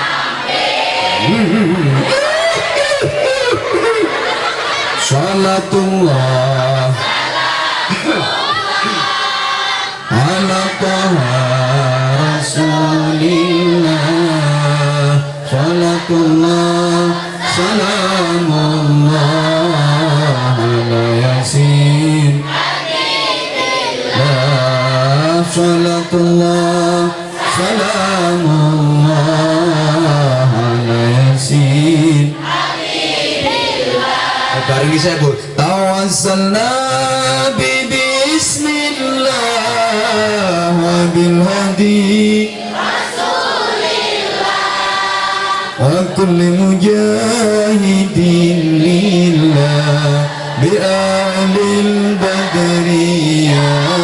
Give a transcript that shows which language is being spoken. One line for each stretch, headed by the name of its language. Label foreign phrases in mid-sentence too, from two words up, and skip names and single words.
Arabic: صلاة الله على طه رسول الله صلاة الله سلام الله على يس حبيب الله صلاة الله سلام الله على يس حبيب الله
Indonesian: bareng saya bu
Arabic: توسلنا ب بسم الله وبالهادي وكل مجاهدين لله بأهل البدر يا